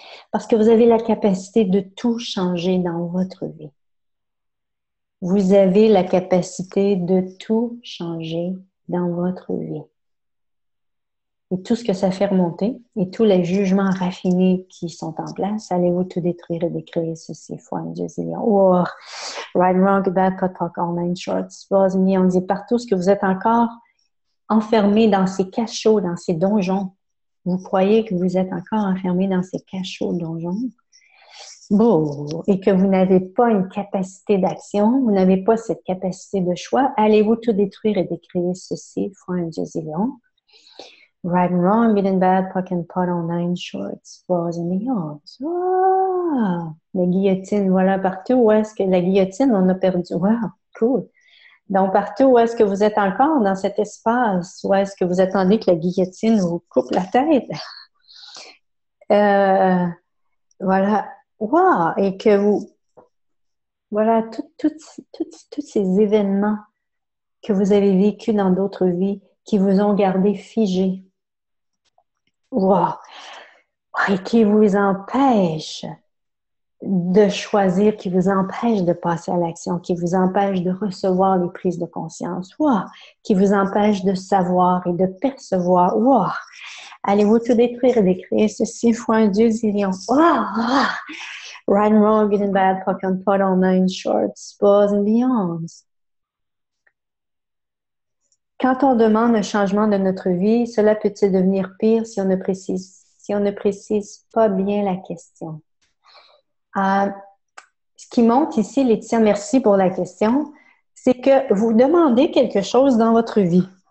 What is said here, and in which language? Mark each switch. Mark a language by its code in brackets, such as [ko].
[fr] Parce que vous avez la capacité de tout changer dans votre vie. Vous avez la capacité de tout changer dans votre vie. Et tout ce que ça fait remonter, et tous les jugements raffinés qui sont en place, allez-vous tout détruire et décréer ceci fois un zillion. [en] Oh, right, wrong, bad, cut, talk, all nine shorts. [fr] On dit partout ce que vous êtes encore enfermé dans ces cachots, dans ces donjons. Vous croyez que vous êtes encore enfermé dans ces cachots donjons. Bon, et que vous n'avez pas une capacité d'action, vous n'avez pas cette capacité de choix, allez-vous tout détruire et décréer ceci fois un zillion. [en] Right and wrong, good and bad, puck and pot on nine shorts, balls and beyond. [fr] Ah, la guillotine, voilà partout. Où est-ce que la guillotine, on a perdu? Wow, cool. Donc, partout où est-ce que vous êtes encore dans cet espace, où est-ce que vous attendez que la guillotine vous coupe la tête? Voilà. Wow! Et que vous... Voilà, tous ces événements que vous avez vécus dans d'autres vies qui vous ont gardé figé. Wow! Et qui vous empêchent de choisir, qui vous empêche de passer à l'action, qui vous empêche de recevoir les prises de conscience, wow, qui vous empêche de savoir et de percevoir. Wow. Allez-vous tout détruire et décrire ceci fois un Dieu zillion. Wow. [en] Right and wrong, good and bad, puck and pot, all nine shorts, balls and beyonds. [fr] Quand on demande un changement de notre vie, cela peut-il devenir pire si on ne précise pas bien la question? Ce qui montre ici, Laetitia, merci pour la question, c'est que vous demandez quelque chose dans votre vie.